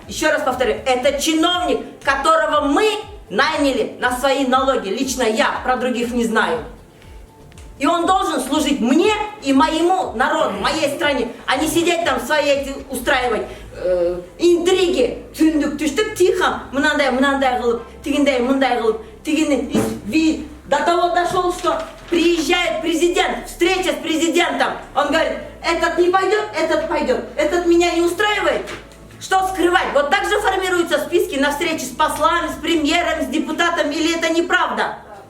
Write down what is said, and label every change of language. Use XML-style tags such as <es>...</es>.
<ru>Еще раз повторю, это чиновник, которого мы наняли на свои налоги. Лично я, про других не знаю. И он должен служить мне и моему народу, моей стране, а не сидеть там свои эти устраивать интриги.</ru> <ky>Түндүк түштүк тихо, мынандай кылып, тигиндей мындай кылып, тигини.</ky> <ru>До того дошел, что приезжает президент, встреча с президентом. Он говорит, этот не пойдет, этот пойдет, этот меня не устраивает. Что скрывать? Вот так же формируются списки на встречи с послами, с премьером, с депутатом, или это неправда?</ru>